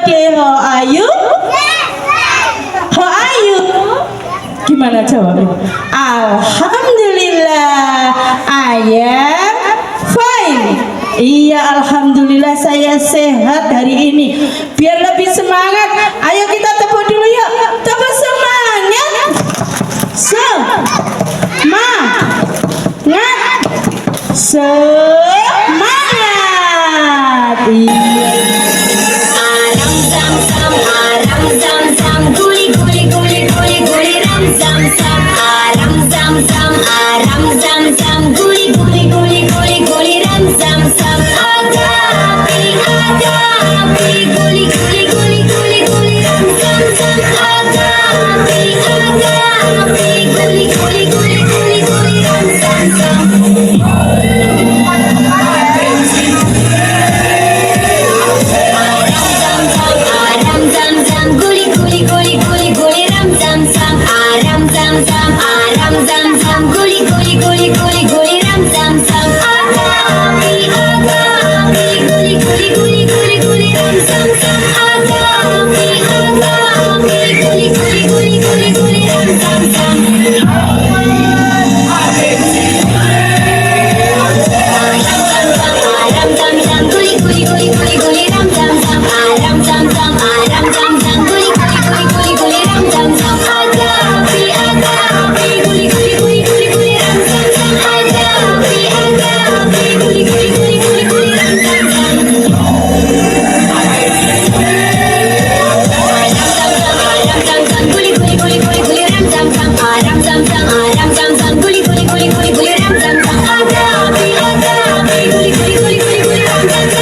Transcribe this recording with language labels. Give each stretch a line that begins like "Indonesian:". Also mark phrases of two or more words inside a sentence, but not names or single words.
English: How are you? How are you?
Indonesian: Gimana jawabnya? Alhamdulillah,
English: I am fine.
Indonesian: Iya, alhamdulillah saya sehat hari ini. Biar lebih semangat, ayo kita tepuk dulu yuk. Tepuk semangat. Semangat. Iya. Aram zam zam, aram zam zam, guli guli guli guli guli ram zam zam. Aram zam zam, aram zam zam, guli guli guli guli guli ram zam zam. Ada api, guli guli guli guli guli ram zam zam. Ada api, guli guli guli guli guli ram zam zam. Aram zam zam, guli guli guli guli guli ram zam zam. Aram zam zam, aram zam zam, guli guli guli guli guli ram zam zam. Ada api, guli guli guli guli guli ram zam zam. Ada api, guli guli guli guli guli ram zam zam. Aram zam zam, guli guli guli guli guli ram zam zam. Aram zam zam, guli guli guli guli guli ram zam zam. Ada api, guli guli guli guli guli ram zam zam. Ada api, guli guli guli guli guli ram zam zam. Aram zam zam, guli guli guli guli guli ram zam zam. Aram zam zam, guli guli guli guli guli ram zam zam. Ada api, guli guli guli guli guli ram zam zam.